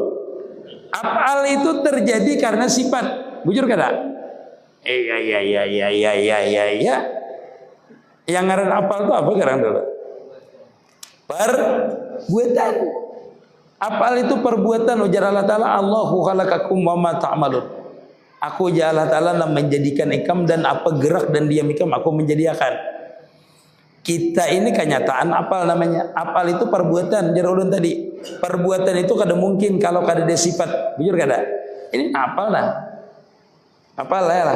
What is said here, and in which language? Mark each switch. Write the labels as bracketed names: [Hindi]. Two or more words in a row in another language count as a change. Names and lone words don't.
[Banjar] Af'al itu terjadi karena sifat. Bujur kada? Iya. Yang ngaran af'al itu apa sekarang dulu? Perbuatan. Af'al itu perbuatan. [Arabic] Ujar Allah Ta'ala, الله خلقكم وما تعملون. [Banjar] Aku ujar Allah Ta'ala menjadikan ikam dan apa gerak dan diam ikam aku menjadikan. Kita ini kenyataan apal namanya. Apal itu perbuatan. Jar ulun tadi. Perbuatan itu kada mungkin kalau kada ada sifat. Bujur kada? Ini apal lah. Apal lah.